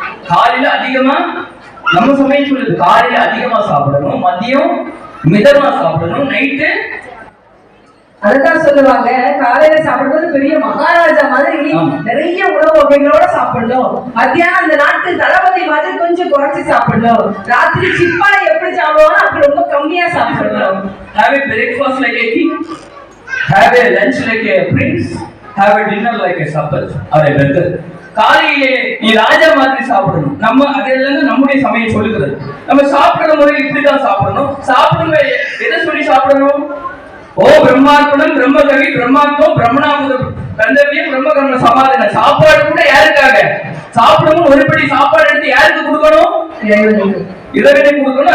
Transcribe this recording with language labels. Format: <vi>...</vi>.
<ta>காலையில அதிகமா நம்ம சமையல் சொல்லுது, காலையில அதிகமா சாப்பிடணும், மதியம் மிதமா சாப்பிடணும், நைட்டு அதுதான் சொல்லுவாங்க காலையில சாப்பிடும்போது பெரிய மகாராஜா மாதிரி நிறைய உணவு வகைகளோட சாப்பிடணும், மத்தியானம் அந்த நாட்டு தளபதி மாதிரி கொஞ்சம் குறைச்சு சாப்பிடணும், ராத்திரி சிப்பாலை எப்படி சாப்பிடுவோம் அப்படி ரொம்ப கம்மியா சாப்பிடணும்.</ta> <en>Have a breakfast like a king, have a lunch like a prince, have a dinner like a supper or a burger.</en> <ta>காலையிலே நீ ராஜா மாதிரி சாப்பிடணும். நம்ம அதெல்லாம் நம்முடைய சமையல் சொல்லுகிறது. நம்ம சாப்பிடுற முறை இப்படிதான் சாப்பிடணும். சாப்பிடுங்க எதை சொல்லி சாப்பிடணும்?</ta> <sa>ஓ பிரம்மார்ப்பணம், பிரம்மகவி, பிரம்மாத்மம், பிரம்மணாமுதம், கந்தவியம், பிரம்மகர்ம சமாதான.</sa> <ta>சாப்பாடு கூட யாருக்காக? சாப்பிடணும். ஒருபடி சாப்பாடு எடுத்து யாருக்கு கொடுக்கணும்? இறைவனை கொடுக்கணும்.</ta>